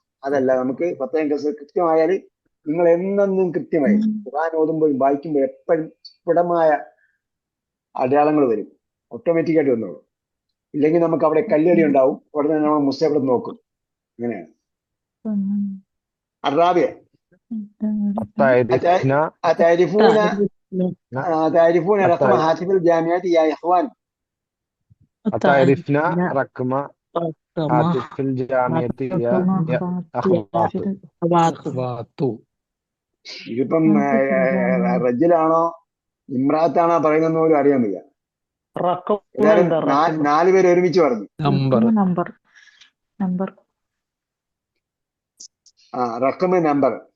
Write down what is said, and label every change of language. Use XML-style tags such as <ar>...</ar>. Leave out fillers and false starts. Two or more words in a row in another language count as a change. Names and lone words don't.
<ml>അതല്ല, നമുക്ക് 10 കസർ കൃത്യമായാൽ നിങ്ങൾ എന്നെന്നും കൃത്യമായി ഖുർആൻ ഓതുമ്പോഴും വായിക്കുമ്പോഴും എപ്പോഴും സ്ഫുടമായ അടയാളങ്ങൾ വരും, ഓട്ടോമാറ്റിക്കായിട്ട് വന്നോളൂ. ഇല്ലെങ്കിൽ നമുക്ക് അവിടെ കല്ലേടി ഉണ്ടാവും, ഉടനെ നമ്മൾ മുസ്തഖബിൽ നോക്കും.</ml> <ar>അങ്ങനെയാണ്. അറാബിയ تعرفون رقم هاتف الجامعة يا إخوان؟ تعرفنا رقم هاتف الجامعة يا أخوات.</ar> <ml>ഇതിപ്പം റജ്ജിലാണോ ഇമ്രാത്താണോ പറയുന്ന പോലും അറിയാൻ വയ്യ. 4 പേര് ഒരുമിച്ച് പറഞ്ഞു. റഖം നമ്പർ.</ml>